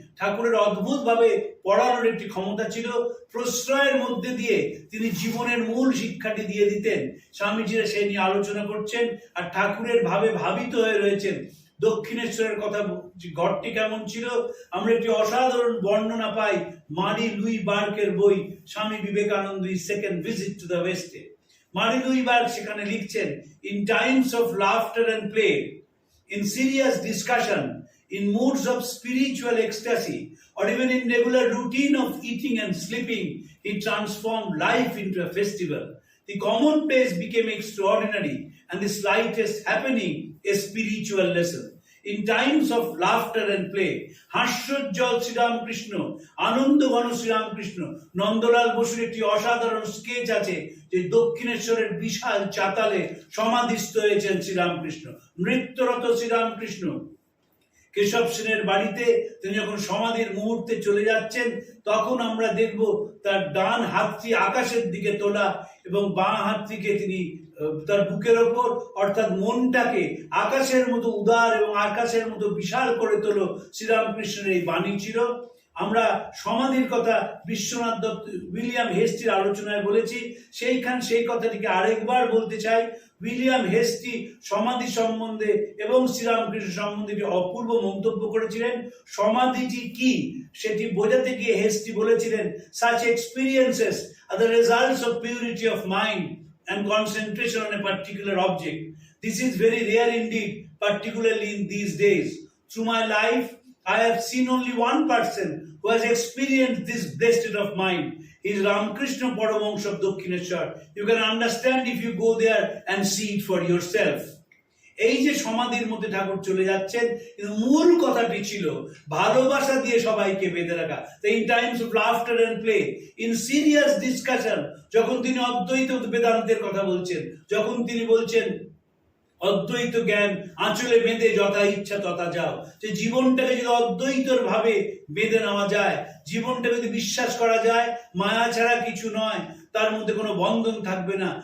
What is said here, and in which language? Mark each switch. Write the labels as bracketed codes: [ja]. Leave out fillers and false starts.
[bn] ঠাকুরের অদ্ভুত ভাবে পড়ানোর একটি ক্ষমতা ছিল। প্রশ্রয়ের মধ্যে দিয়ে তিনি জীবনের মূল শিক্ষাটি দিয়ে দিতেন। স্বামীজিরা সেই নিয়ে আলোচনা করছেন আর ঠাকুরের ভাবে ভাবিত হয়ে রয়েছেন। দক্ষিণেশ্বরের কথা, ঘরটি কেমন ছিল, আমরা একটি অসাধারণ বর্ণনা পাই মারি লুই বার্কের বই Swami Vivekananda second visit to the ওয়েস্টে। মারি লুই বার্ক সেখানে লিখছেন, [en] In Times of laughter and play, in serious discussion, in moods of spiritual ecstasy, or even in regular routine of eating and sleeping, he transformed life into a festival. The commonplace became extraordinary, and the slightest happening a spiritual lesson. In times of laughter and play, [bn] হাস্যোজ্জ্বল Sri Ramakrishna, আনন্দ ঘন শ্রীরামকৃষ্ণ। নন্দলাল বসুর একটি অসাধারণ sketch আছে যে দক্ষিণেশ্বরের বিশাল চাতালে সমাধিস্থ হয়েছেন শ্রীরামকৃষ্ণ, নৃত্যরত শ্রীরামকৃষ্ণ। কেশব সেনের বাড়িতে তিনি যখন সমাধির মুহূর্তে চলে যাচ্ছেন, তখন আমরা দেখব তার ডান হাতটি আকাশের দিকে তোলা এবং বাঁ হাতটিকে তিনি তার বুকের ওপর, অর্থাৎ মনটাকে আকাশের মতো উদার এবং আকাশের মতো বিশাল করে তোলো। শ্রীরামকৃষ্ণের এই বাণী ছিল। আমরা সমাধির কথা বিশ্বনাথ দত্ত, উইলিয়াম হেস্টির আলোচনায় বলেছি, সেই কথাটিকে আরেকবার বলতে চাই। উইলিয়াম হেস্টি সমাধি সম্বন্ধে এবং শ্রীরামকৃষ্ণ সম্বন্ধে অপূর্ব মন্তব্য করেছিলেন। সমাধিটি কি সেটি বোঝাতে গিয়ে হেস্টি বলেছিলেন, [en] such experiences are the results of purity of mind and concentration on a particular object. This is very rare indeed, particularly in these days. Through my life, I have seen only one person who has experienced this blessed state of mind. He is Ramakrishna Paramahansa of Dakshineshwar. You can understand if you go there and see it for yourself. [bn] এই যে সমাধির মধ্যে ঠাকুর চলে যাচ্ছেন, কিন্তু মূল কথাটি ছিল ভালোবাসা দিয়ে সবাইকে বেঁধে রাখা। [en] in times of laughter and play, in serious discussion, [bn] যখন তিনি অদ্বৈত বেদান্তের কথা বলছেন, যখন তিনি বলছেন অদ্বৈত জ্ঞান আঁচলে বেঁধে যথা ইচ্ছা তথা যাও, যে জীবনটাকে যদি অদ্বৈতর ভাবে বেঁধে নেওয়া যায়, জীবনটাকে যদি বিশ্বাস করা যায় মায়া ছাড়া কিছু নয়, তার মধ্যে কোনো বন্ধন থাকবে না।